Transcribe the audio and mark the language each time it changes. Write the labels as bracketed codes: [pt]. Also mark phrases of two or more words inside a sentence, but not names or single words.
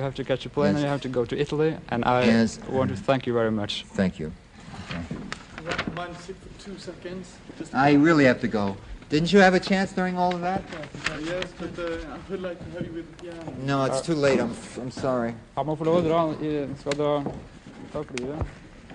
[en] you have to catch a plane Yes. and you have to go to Italy. And I Yes. want to thank you very much. Thank you. Mind sit for 2 seconds? Just I really have to go. Didn't you have a chance during all of that? yes, but I would like to have you with the piano. No, it's too late. I'm sorry. [no] Han må få lov å dra. Skal dra tak i det.